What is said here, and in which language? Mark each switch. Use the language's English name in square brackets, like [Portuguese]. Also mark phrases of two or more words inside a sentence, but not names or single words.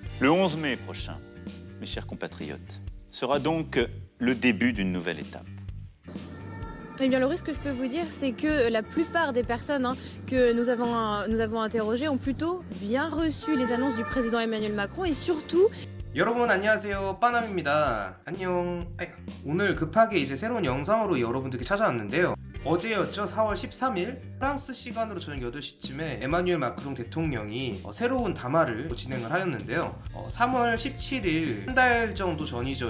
[French] Le 11 mai prochain, mes chers compatriotes, sera donc le début d'une nouvelle étape. Eh bien, le risque que je peux vous dire, c'est que la plupart des personnes que nous avons interrogées ont plutôt bien reçu les annonces du président Emmanuel Macron et surtout [Korean] 여러분 안녕하세요, 빠남입니다. 안녕. 오늘 급하게 이제 새로운 영상으로 여러분들께 찾아왔는데요. 어제였죠. 4월 13일 프랑스 시간으로 저녁 8시쯤에 에마뉴엘 마크롱 대통령이 새로운 담화를 진행을 하였는데요. 3월 17일 한 달 정도 전이죠.